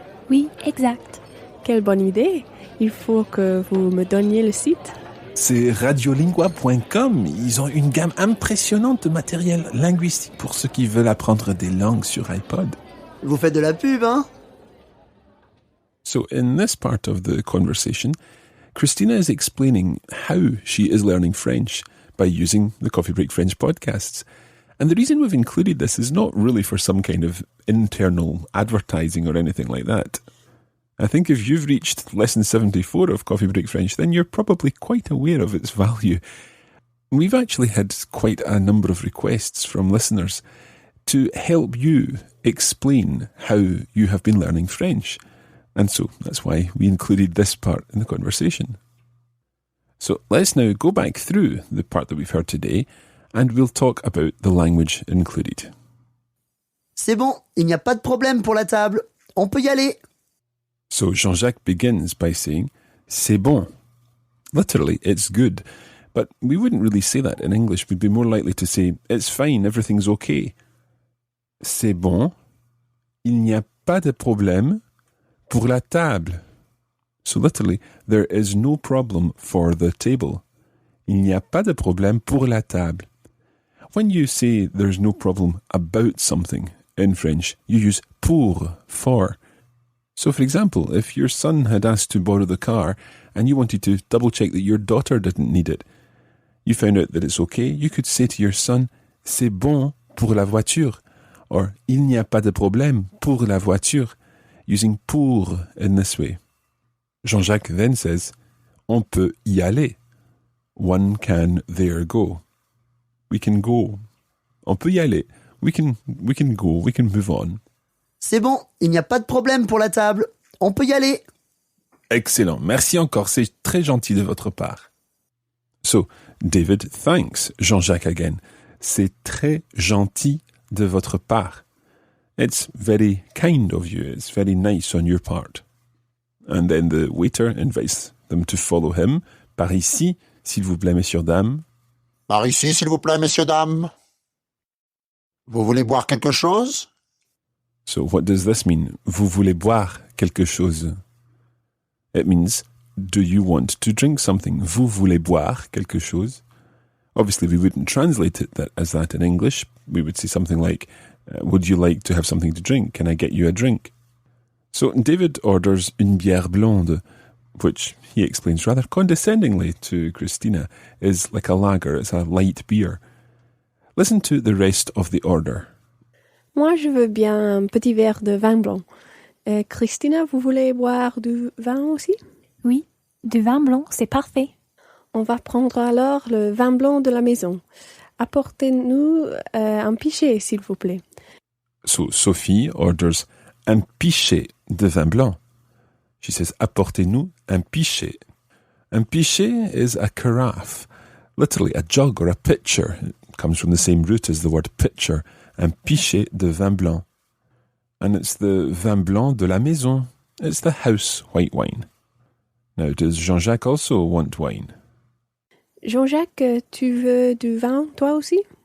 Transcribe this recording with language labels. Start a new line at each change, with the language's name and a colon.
French: Oui, exact. Quelle bonne idée. Il faut que vous me donniez le site. C'est radiolingua.com. Ils ont une gamme impressionnante de matériel linguistique pour ceux qui veulent apprendre des langues sur iPod. Vous faites de la pub, hein?
English: So in this part of the conversation, Christina is explaining how she is learning French by using the Coffee Break French podcasts. And the reason we've included this is not really for some kind of internal advertising or anything like that. I think if you've reached lesson 74 of Coffee Break French, then you're probably quite aware of its value. We've actually had quite a number of requests from listeners to help you explain how you have been learning French. And so that's why we included this part in the conversation. So let's now go back through the part that we've heard today and we'll talk about the language included.
French: C'est bon, il n'y a pas de problème pour la table. On peut y aller.
English: So Jean-Jacques begins by saying,
French: c'est bon.
English: Literally, it's good. But we wouldn't really say that in English. We'd be more likely to say, it's fine, everything's okay.
French: C'est bon. Il n'y a pas de problème pour la table.
English: So literally, there is no problem for the table.
French: Il n'y a pas de problème pour la table.
English: When you say there's no problem about something in French, you use pour, for. So for example, if your son had asked to borrow the car and you wanted to double check that your daughter didn't need it, you found out that it's okay, you could say to your son,
French: c'est bon pour la voiture, or il n'y a pas de problème pour la voiture,
English: using pour in this way. Jean-Jacques then says,
French: on peut y aller.
English: One can there go. We can go.
French: On peut y aller.
English: We can go. We can move on.
French: C'est bon, il n'y a pas de problème pour la table. On peut y aller. Excellent. Merci encore. C'est très gentil de votre part.
English: So, David thanks Jean-Jacques again.
French: C'est très gentil de votre part.
English: It's very kind of you. It's very nice on your part. And then the waiter invites them to follow him.
French: Par ici, s'il vous plaît, messieurs, dames. Par ici, s'il vous plaît, messieurs, dames. Vous voulez boire quelque chose?
English: So what does this mean?
French: Vous voulez boire quelque chose?
English: It means, do you want to drink something?
French: Vous voulez boire quelque chose?
English: Obviously, we wouldn't translate it as that in English. We would say something like, would you like to have something to drink? Can I get you a drink? So David orders
French: une bière blonde,
English: which he explains rather condescendingly to Christina is like a lager. It's a light beer. Listen to the rest of the order.
French: Moi, je veux bien un petit verre de vin blanc. Christina, vous voulez boire du vin aussi? Oui, du vin blanc, c'est parfait. On va prendre alors le vin blanc de la maison. Apportez-nous un pichet, s'il vous plaît.
English: So Sophie orders
French: un pichet de vin blanc.
English: She says,
French: apportez-nous un pichet.
English: Un pichet is a carafe, literally a jug or a pitcher. It comes from the same root as the word pitcher.
French: Un pichet de vin blanc.
English: And it's the
French: vin blanc de la maison.
English: It's the house white wine. Now, does Jean-Jacques also want wine?
French: Jean-Jacques, tu veux du vin, toi aussi?